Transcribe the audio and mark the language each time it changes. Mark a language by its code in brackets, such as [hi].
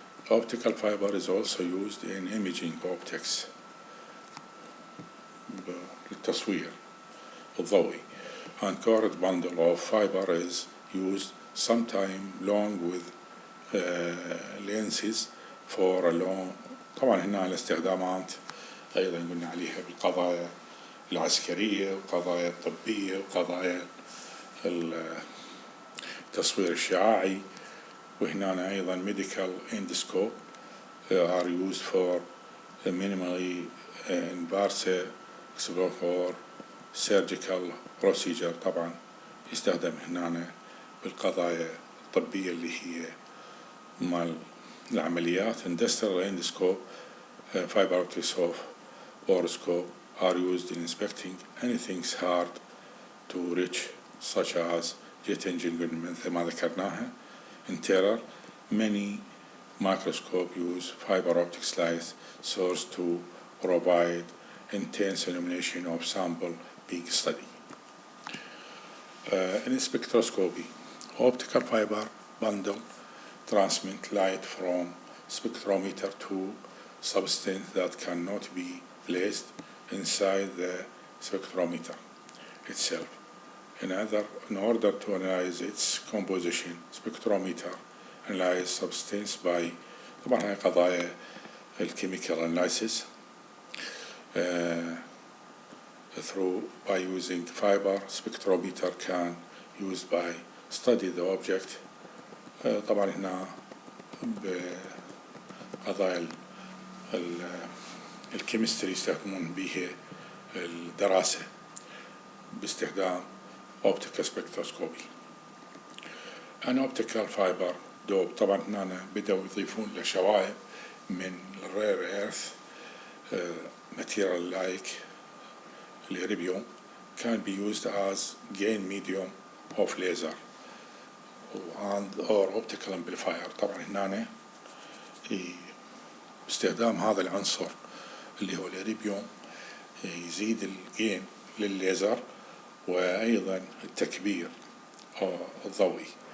[en] Optical fiber is also used in imaging optics [ar] للتصوير الضوئي. [en] And colored bundle of fiber is used sometime along with lenses for a long. [ar] طبعا هنا الاستخدامات أيضا قلنا عليها بالقضايا العسكرية وقضايا الطبية وقضايا التصوير الشعاعي. وهنا أيضا [en] medical endoscope are used for minimally invasive or surgical procedure. [ar] طبعا يستخدم هنا بالقضايا الطبية اللي هي مال العمليات. [en] industrial endoscope fiber optic or scope are used in inspecting anything hard to reach such as jet engine [ar] مثل ما ذكرناها. [en] Interior many microscope use fiber optic light source to provide intense illumination of sample being studied. In spectroscopy, optical fiber bundle transmit light from spectrometer to substance that cannot be placed inside the spectrometer itself. In order to analyze its composition, spectrometer analyze substance by [ar] طبعا هاي قضايا [en] chemical analysis through by using fiber. Spectrometer can used by study the object. [ar] طبعا هنا بقضايا الكيمستري يستخدمون بها الدراسة باستخدام optical spectroscopy. [en] An optical fiber dope [ar] طبعا هنا بدأوا يضيفون له شوائب من [en] rare earth material like الإيريبيوم can be used as gain medium of laser and or optical amplifier. [ar] طبعا هنا باستخدام هذا العنصر اللي هو الإيريبيوم يزيد الجين للليزر وأيضا التكبير الضوئي.